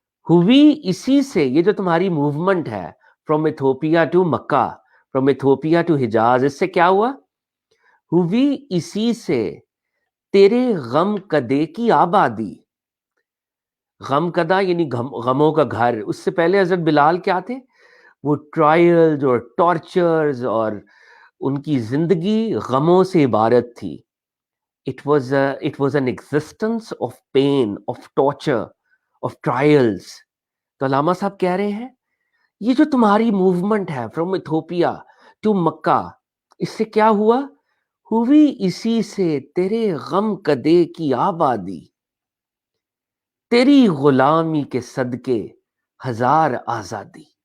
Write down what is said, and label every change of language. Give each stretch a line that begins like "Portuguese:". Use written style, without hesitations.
Urdu: ہوئی اسی سے, یہ جو تمہاری موومنٹ ہے from Ethiopia to Mecca, from Ethiopia to Hijaz, اس سے کیا ہوا؟ ہوئی اسی سے تیرے غم کدے کی آبادی. غم کدا یعنی غموں کا گھر. اس سے پہلے حضرت بلال کیا تھے؟ وہ ٹرائلز اور ٹارچرز اور ان کی زندگی غموں سے عبارت تھی.
English: It was an existence of pain, of torture, of trials.
Urdu: تو علامہ صاحب کہہ رہے ہیں یہ جو تمہاری موومنٹ ہے فرام ایتھوپیا ٹو مکہ، اس سے کیا ہوا؟ ہوئی اسی سے تیرے غم کدے کی آبادی، تیری غلامی کے صدقے ہزار آزادی.